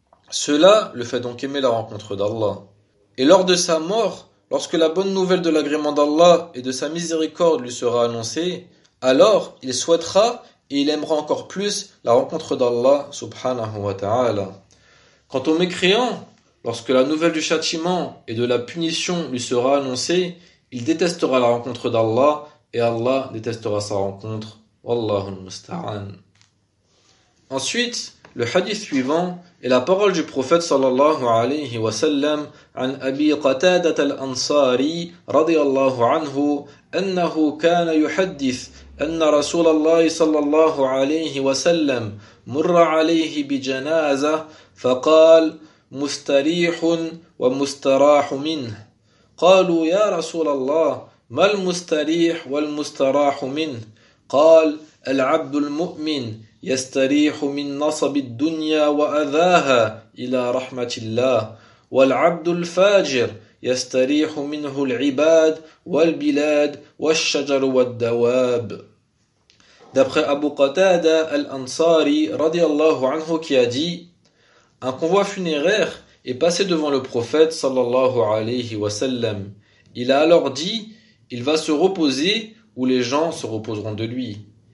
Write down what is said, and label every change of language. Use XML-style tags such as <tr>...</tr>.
<fr>Cela le fait donc aimer la rencontre d'Allah. Et lors de sa mort, lorsque la bonne nouvelle de l'agrément d'Allah et de sa miséricorde lui sera annoncée, alors il souhaitera et il aimera encore plus la rencontre d'Allah subhanahu wa ta'ala. Quant au mécréant, lorsque la nouvelle du châtiment et de la punition lui sera annoncée, il détestera la rencontre d'Allah et Allah détestera sa rencontre.</fr> <ar>Wallahu musta'an.</ar> <fr>Ensuite, le hadith suivant est la parole du</fr> <ar>prophète sallallahu alayhi wa sallam an Abi Qatadat al-Ansari radiyallahu anhu annahu kana yuhaddith أن رسول الله صلى الله عليه وسلم مر عليه بجنازة فقال مستريح ومستراح منه قالوا يا رسول الله ما المستريح والمستراح منه قال العبد المؤمن يستريح من نصب الدنيا وأذاها إلى رحمة الله والعبد الفاجر يستريح منه العباد والبلاد والشجر والدواب.</ar> <fr>D'après Abu Qatada al-Ansari radiallahu anhu qui a dit: Un convoi funéraire est passé devant le prophète sallallahu alayhi wa sallam. Il a alors dit: Il va se reposer ou les gens se reposeront de lui.</fr>